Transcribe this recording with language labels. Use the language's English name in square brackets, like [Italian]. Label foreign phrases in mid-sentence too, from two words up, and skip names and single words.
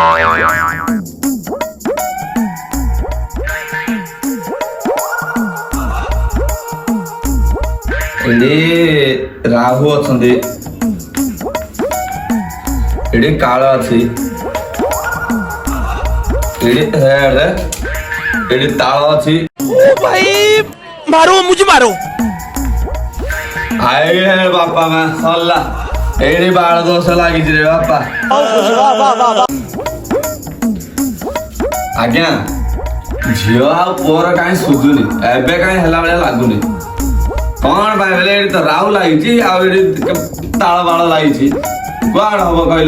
[Odia] ଏଠି ରାହୁ ଅଛନ୍ତି, ଏଠି କାଳ ଅଛି, ଏଠି ହେଡ, ଏଠି ତାଳ ଅଛି। [Hindi] भाई मारो मुझे मारो। [Odia] ଆଇ ହେ ବାପା ମା ସରିଲା ଏଇଠି ବାଳ ଦୋଷ ଲାଗିଛି ରେ ବାପା। ଆଜ୍ଞା ଝିଅ ଆଉ ପୁଅର କାହିଁ ସୁଝୁନି ଏବେ କାହିଁ ହେଲା ଭଳିଆ ଲାଗୁନି କଣ ପାଇଁ ବୋଲେ ଏଇଠି ତ ରାହୁ ଲାଗିଛି ଆଉ ଏଇଠି ତାଳ ବାଳ ଲାଗିଛି କୁଆଡେ ହବ କହିଲ?